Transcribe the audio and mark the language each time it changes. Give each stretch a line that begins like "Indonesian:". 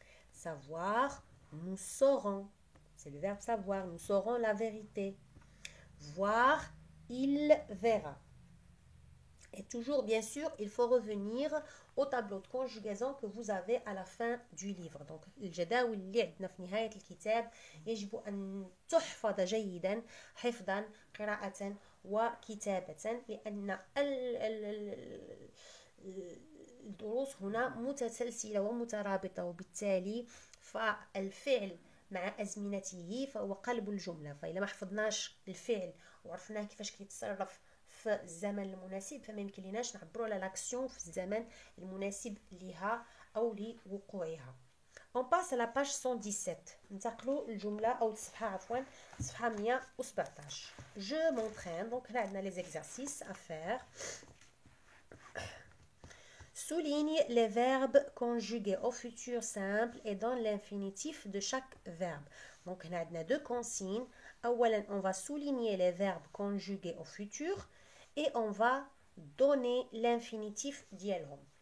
French: Savoir, nous saurons. C'est le verbe savoir, nous saurons la vérité. Voir, il verra. Et toujours, bien sûr, il faut revenir au tableau de conjugaison que vous avez à la fin du livre.
Arabic: Donc, الجداول اللي عندنا في نهاية الكتاب يجب أن تحفظ جيدا حفظا قراءة وكتابة لأن الدروس هنا متسلسلة ومترابطة وبالتالي فالفعل مع أزمنته فهو قلب الجملة. فإذا ما حفظناش الفعل وعرفناه كيفاش كيتصرف في الزمن المناسب فما يمكن لناش نعبروا على لاكسيون في الزمن المناسب لها أو لوقوعها.
French: On passe à la page 117.
Arabic: ننتقلوا الجملة أو الصفحة عفوا صفحة 117.
French: Je m'entraîne. Donc là, on a les exercices à faire. Souligne les verbes conjugués au futur simple et dans l'infinitif de chaque verbe. Donc, on a deux consignes. On va souligner les verbes conjugués au futur et on va donner l'infinitif d'yelhom.